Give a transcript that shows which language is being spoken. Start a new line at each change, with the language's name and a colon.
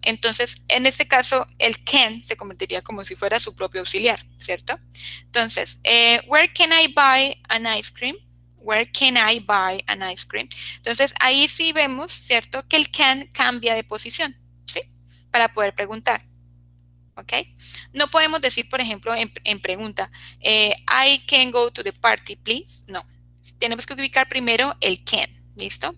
Spanish: Entonces, en este caso, el can se convertiría como si fuera su propio auxiliar, ¿cierto? Entonces,
English: where can I buy an ice cream? Where can I buy an ice cream?
Spanish: Entonces, ahí sí vemos, ¿cierto? Que el can cambia de posición, ¿sí? Para poder preguntar, ¿ok? No podemos decir, por ejemplo, en pregunta,
English: I can go to the party, please.
Spanish: No. Tenemos que ubicar primero el can, ¿listo?